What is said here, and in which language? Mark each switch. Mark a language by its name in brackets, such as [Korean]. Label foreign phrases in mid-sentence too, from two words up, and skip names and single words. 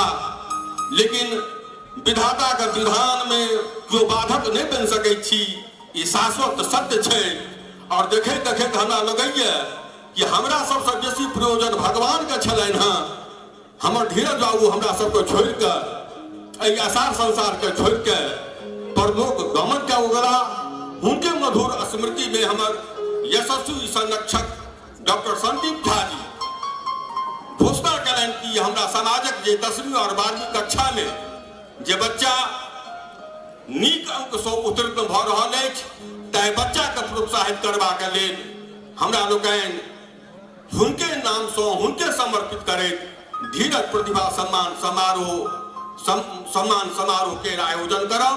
[Maithili] लेकिन विधाता के विधान में जो बाधक नहीं बन सकै छी ई शाश्वत सत्य छै और देखे देखे हमरा लगैया कि हमरा सबसे बेसी प्रयोजन भगवान के छलनि हँ। हमर धीरज बाबू हमरा सबके छोड़ के एहि असार संसार के छोड़ के परलोक गमन के उगला उनके मधुर स्मृति में हमर यशस्वी संरक्षक डॉक्टर संदीप झा जी घोषणा करें कि हमरा समाजक जे 10वीं और 12वीं कक्षा में जे बच्चा नीक अंक से उत्तीर्ण भ रहल अछि ताहि बच्चा के प्रोत्साहित करबा के लेल हमरा लोकनि हुनके नाम से हुनके समर्पित करैत धीरज प्रतिभा सम्मान समारोह के आयोजन करब।